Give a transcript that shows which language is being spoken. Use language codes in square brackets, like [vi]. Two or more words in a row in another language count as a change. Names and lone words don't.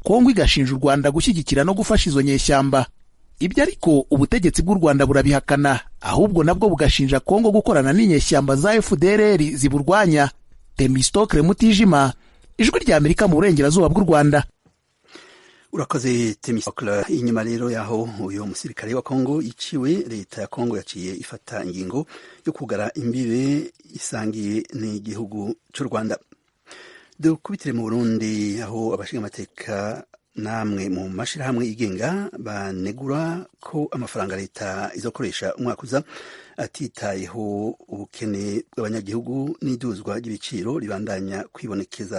[rw] Kongo igashinja u Rwanda gushyigikira no gufasha izo nyeshyamba. Ibyo ariko ubutegetsi bw'u Rwanda burabihakana, ahubwo nabwo bugashinja Kongo gukorana n'inyeshyamba za FDLR ziburwanya. Temistokle Mutijima, Ijwi rya Amerika mu burengerazuba bw'u Rwanda. [rn] Urakoze Temistokle. Inyuma rero yaho uyo musirikare wa Kongo iciwe, leta ya Kongo yaciye ifata ingingo yo kugara imbibe isangiye n'igihugu cy'u Rwanda. Dukubitire mu Burundi aho abashinga amateka namwe mu mashirahamwe igenga banegura ko amafaranga leta izokoresha umwaka uza atitayeho ubukene bw'abanyagihugu n'iduzwa ry'ibiciro ribandanya kwibonekeza.